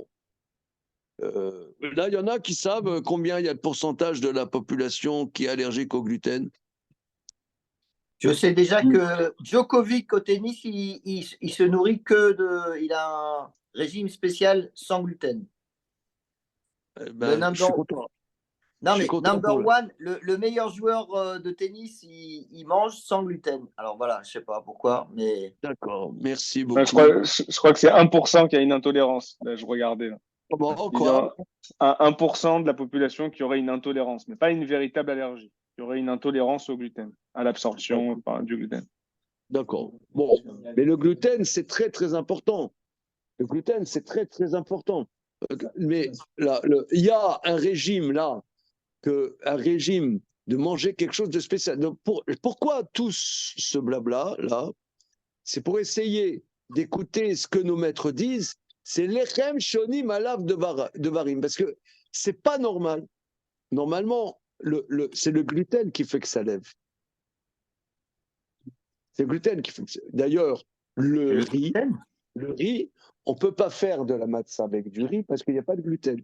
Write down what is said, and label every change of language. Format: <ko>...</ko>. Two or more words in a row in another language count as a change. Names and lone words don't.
<fr>Là, il y en a qui savent combien il y a de pourcentage de la population qui est allergique au gluten. Je sais déjà que Djokovic au tennis, il se nourrit que de. Il a un régime spécial sans gluten. Je suis content. Non, mais</fr> <en>number one,</en> <fr>le meilleur joueur de tennis, il mange sans gluten. Alors voilà, je ne sais pas pourquoi, mais. D'accord, merci beaucoup. Je crois que c'est 1% qui a une intolérance. Là, je regardais. Là. Comment, quoi? 1% de la population qui aurait une intolérance, mais pas une véritable allergie. Qui aurait une intolérance au gluten, à l'absorption du gluten. D'accord. Bon, mais le gluten, c'est très, très important. Le gluten, c'est très, très important. Mais là, il y a un régime, là, un régime de manger quelque chose de spécial. Donc, pourquoi tout ce blabla, là? C'est pour essayer d'écouter ce que nos maîtres disent. C'est l'echem shonim alav de varim. Parce que c'est pas normal. Normalement, c'est le gluten qui fait que ça lève. C'est le gluten qui fait que ça lève. D'ailleurs, le riz, on ne peut pas faire de la matzah avec du riz parce qu'il n'y a pas de gluten.</fr>